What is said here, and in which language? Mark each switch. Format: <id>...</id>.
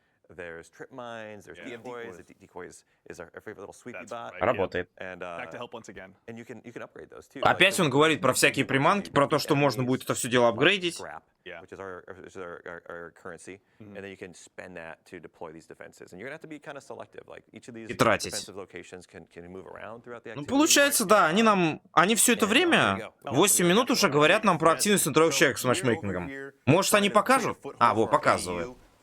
<en>There's trip mines, there's decoys. The decoys is our favorite little sweepy bot.</en> <ru>Работает.</ru> <en>Back to help once again. And you can upgrade those too.</en> <ru>Опять он говорит про всякие приманки, про то, что можно будет это все дело апгрейдить.</ru> <en>Which is our currency, and then you can spend that to deploy these defenses. And you're gonna have to be kind of selective. Like each of these defensive locations can move around throughout the activity.</en> <ru>Ну, получается, да, они все это время, 8 минут уже говорят нам про активность на 3 человек с матчмейкингом. Может, они покажут? А, вот, показывают.</ru>